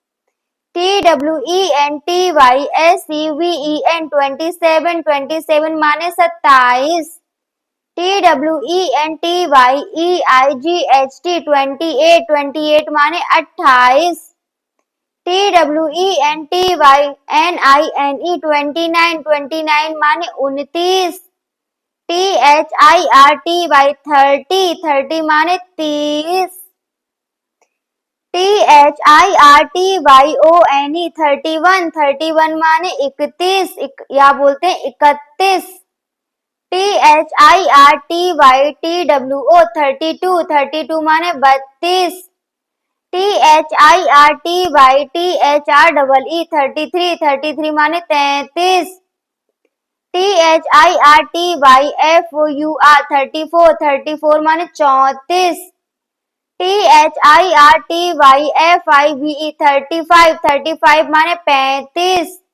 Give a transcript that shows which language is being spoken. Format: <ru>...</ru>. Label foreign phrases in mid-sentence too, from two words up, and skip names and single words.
<hi>TWENTYSEVEN 27 माने 27, TWENTYEIGHT 28 माने 28, TWENTYNINE 29 माने 29, THIRTY 30 माने 30, THIRTYONE 31 माने 31, या बोलते हैं 31, THIRTYTWO 32 माने 32, THIRTYTHREE 33 माने 33, THIRTYFOUR 34 माने 34, THIRTYFIVE 35 माने 35,</hi>